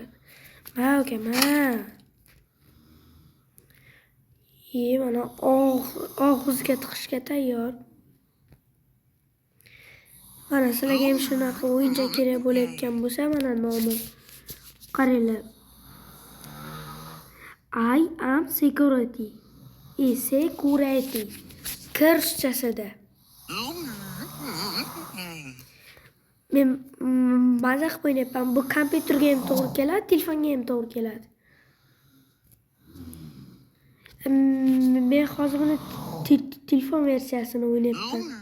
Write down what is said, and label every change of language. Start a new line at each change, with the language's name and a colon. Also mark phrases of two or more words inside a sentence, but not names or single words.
Uzbek: Ma aka, ma. Mana og'izga tiqishga tayyor. Mana sizlarga ham shunaqa o'yinchoq kerak bo'layotgan bo'lsa, mana nomi. Qaranglar.
English: I am security. Security. Kirschasida.
Uzbek: Men maza qilib o'ynayapman. Bu kompyuterga ham to'g'ri keladi, telefonga ham to'g'ri keladi. Men hozir buni telefon versiyasini o'ynayapman.